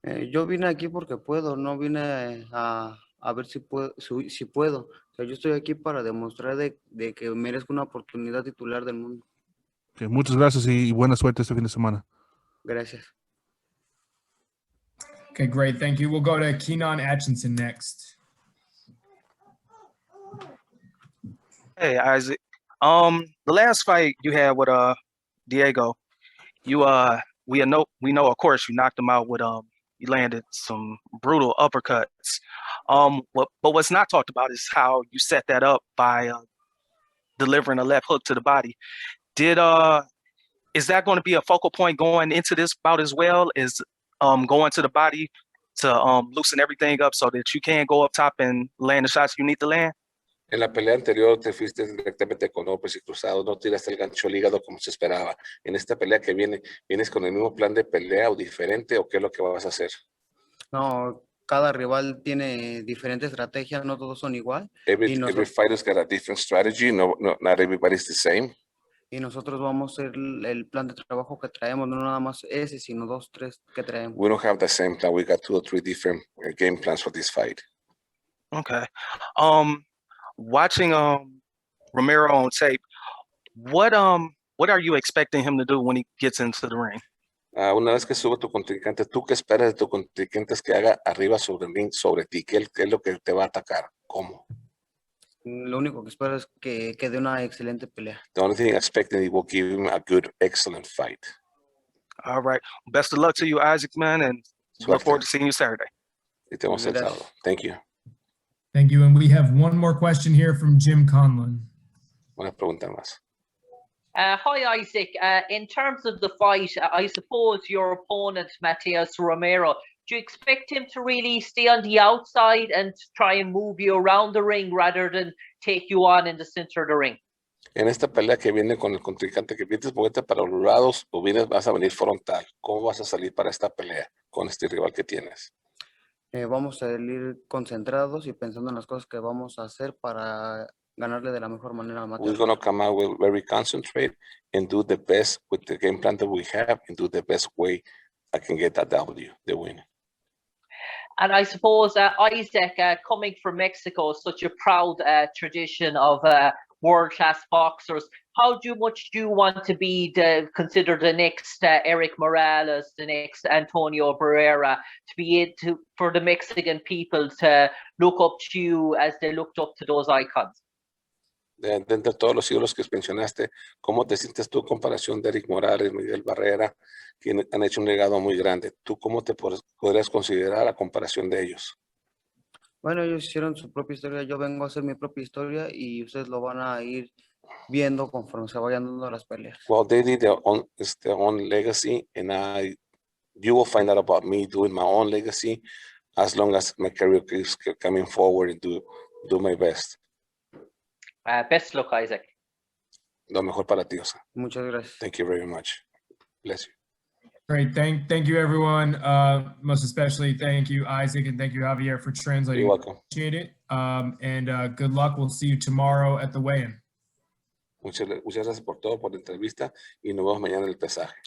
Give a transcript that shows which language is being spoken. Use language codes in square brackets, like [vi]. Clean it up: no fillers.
[es] Yo vine aquí porque puedo, no vine a ver si puedo, si puedo. O sea, yo estoy aquí para demostrar de que merezco una oportunidad titular del mundo. Okay, muchas gracias y buena suerte este fin de semana. Gracias. [en] Okay, great. Thank you. We'll go to Keenan Atchison next. Hey, Isaac. The last fight you had with Diego, we know of course you knocked him out with you landed some brutal uppercuts. But what's not talked about is how you set that up by delivering a left hook to the body. Is that going to be a focal point going into this bout as well? Is going to the body to loosen everything up so that you can go up top and land the shots you need to land? [es] En la pelea anterior te fuiste directamente con golpes y cruzados, no tiraste el gancho al hígado como se esperaba. En esta pelea que viene, ¿vienes con el mismo plan de pelea o diferente o qué es lo que vas a hacer? No, cada rival tiene diferente estrategia, no todos son igual. [en] Every fighter's got a different strategy, not everybody's the same. [es] Y nosotros vamos a hacer el plan de trabajo que traemos, no nada más ese, sino 2, 3 que traemos. [en] We don't have the same plan. We got 2 or 3 different game plans for this fight. Okay. Watching Romero on tape, what are you expecting him to do when he gets into the ring? [es] Una vez que sube tu contrincante, ¿tú qué esperas de tu contrincante que haga arriba sobre el ring, sobre ti? ¿Qué es lo que te va a atacar? ¿Cómo? Lo único que espero es que dé una excelente pelea. [en] The only thing I expect is he will give him a good, excellent fight. All right. Best of luck to you, Isaac, man, and look forward to seeing you Saturday. [es] Y te vemos el sábado. [en] Thank you. Thank you. And we have one more question here from Jim Conlon. [es] Una pregunta más. [en] Hi, Isaac. In terms of the fight, I suppose your opponent, Matias Romero, do you expect him to really stay on the outside and try and move you around the ring rather than take you on in the center of the ring? [es] En esta pelea que viene con el contrincante, que vienes moverte para los lados o vas a venir frontal, ¿cómo vas a salir para esta pelea con este rival que tienes? Vamos a salir concentrados y pensando en las cosas que vamos a hacer para ganarle de la mejor manera a Matias. [en] We're going to come out with very concentrate and do the best with the game plan that we have and do the best way I can get that W, the win. And I suppose, Isaac, coming from Mexico, such a proud tradition of world-class boxers, how much do you want to be considered the next Eric Morales, the next Antonio Barrera, to be for the Mexican people to look up to you as they looked up to those icons? [es] De todos los ídolos que mencionaste, ¿cómo te sientes tú en comparación de Eric Morales, Miguel Barrera, que han hecho un legado muy grande? ¿Tú cómo te podrías considerar a comparación de ellos? Bueno, ellos hicieron su propia historia, yo vengo a hacer mi propia historia y ustedes lo van a ir viendo conforme se vayan dando las peleas. [en] Well, they did their own legacy, and you will find out about me doing my own legacy as long as my career keeps coming forward and do my best. Best luck, Isaac. [es] Lo mejor para ti, Oscar. Muchas gracias. [en] Thank you very much. Bless you. Great. Thank you, everyone. Most especially, thank you, Isaac, and thank you, Javier, for translating. You're welcome. Appreciate it. And good luck. We'll see you tomorrow at the weigh-in. [es] Muchas gracias por todo, por la entrevista, y nos vemos mañana en el pesaje.